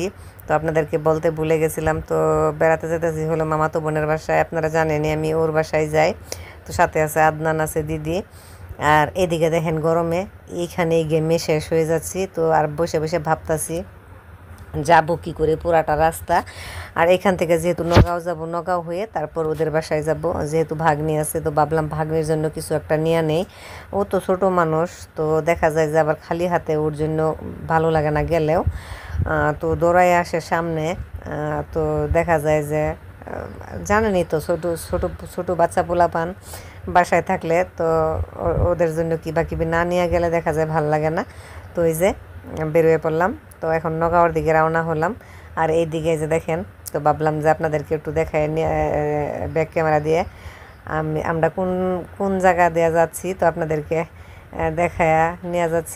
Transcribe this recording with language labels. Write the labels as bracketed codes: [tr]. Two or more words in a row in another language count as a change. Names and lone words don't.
[bn] তো আপনাদেরকে বলতে ভুলে গেছিলাম, তো বেড়াতে যেতেছি হলো মামাতো বোনের বাসায়। আপনারা জানেনই আমি ওর বাসায় যাই। তো সাথে আছে আদনান, আছে দিদি। আর এদিকে দেখেন গরমে এইখানে গেমে শেষ হয়ে যাচ্ছি। তো আর বসে বসে ভাবতাছি যাবো কী করে পুরাটা রাস্তা। আর এখান থেকে যেহেতু নগাঁও যাব, নগাঁও হয়ে তারপর ওদের বাসায় যাব। যেহেতু ভাগ্নি আছে, তো ভাবলাম ভাগ্নির জন্য কিছু একটা নিয়ে নেই। ও তো ছোট মানুষ, তো দেখা যায় যে আবার খালি হাতে ওর জন্য ভালো লাগে না গেলেও। তো দৌড়াই আসে সামনে। তো দেখা যায় যে জানেনই তো, ছোটো ছোটো ছোটো বাচ্চা পোলাপান বাসায় থাকলে তো ওদের জন্য কিবা কিবি না নিয়ে গেলে দেখা যায় ভাল লাগে না। তো এই যে বেরোয় পড়লাম। তো এখন নগাঁওর দিকে রওনা হলাম। আর এই দিকে যে দেখেন, তো ভাবলাম যে আপনাদেরকে একটু দেখায় নিয়ে [en] back camera [bn] দিয়ে আমরা কোন কোন জায়গা দিয়ে যাচ্ছি, তো আপনাদেরকে দেখায় নিয়ে যাচ্ছি।